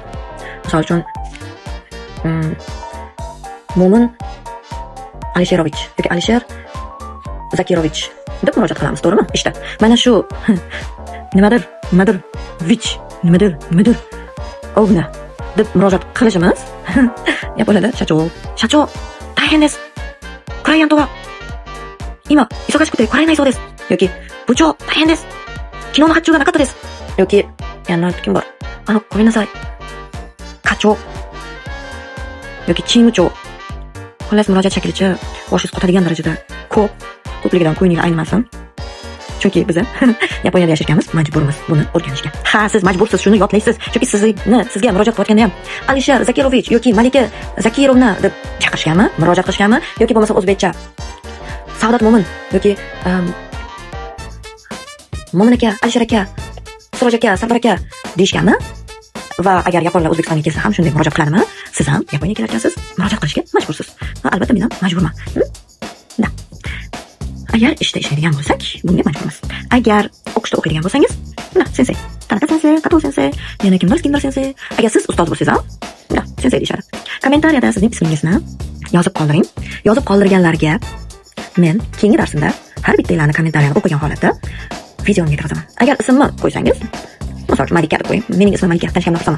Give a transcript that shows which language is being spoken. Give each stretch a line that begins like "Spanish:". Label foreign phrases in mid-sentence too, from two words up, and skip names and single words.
Uzbek: Misol uchun Mo'min Alisherovich yoki Alisher Zakirovich deb murojaat qilamiz, to'g'rimi? Ishda. Mana shu nimadir vich, nimadir ovna deb murojaat qilishimiz Yaponiyada shacho
Japanese: 大変です。クライアントは今忙しくて来られないそうです。yoki部長大変です。昨日の発注がなかったです。
Uzbek: yoki yana kim bor?
Japanese: ごめんなさい。課長
Uzbek: yoki チーム長 xullas murojaat shaklicha boshingiz qotadigan darajada ko'pligidan ko'nglingiz aynimasin. Chunki biz Yaponiyada yashashganmiz, majburmiz buni o'rganishga. Siz majbursiz, shuni yodlaysiz. Chunki sizga murojaat qilayotganda ham Alisher Zakirovich yoki Malika Zakirovna deb chaqirishganmi, murojaat qilishganmi yoki bo'lmasa o'zbekcha Saodat Mo'min yoki Mo'min aka, Alisher aka, Siroj aka, Sardor aka deyishganmi? Va agar yaponlar O'zbekistonga kelsa ham shunday murojaat qiladimi? Siz ham Yaponiyaga kelayotgansiz, murojaat qilishga majbursiz. Albatta men ham majburman. Agar ishda ishlaydigan bo'lsak, bunga majburmiz. Agar o'qishda o'qiydigan bo'lsangiz, sensei, Tanaka sensei, Kato sensei, yana kimdir sensei. Agar siz ustoz bo'lsangiz ham, sensei deyishadi. Kommentariyada sizning ismingizni yozib qoldiring. Yozib qoldirganlarga men keyingi darsimda har bittanglarni kommentariyani o'qigan holatda videoni yetkazaman. Agar ismni qo'ysangiz, masalan, Malika deb qo'ying. Mening ismim Malika, tanishganlar hisobaman.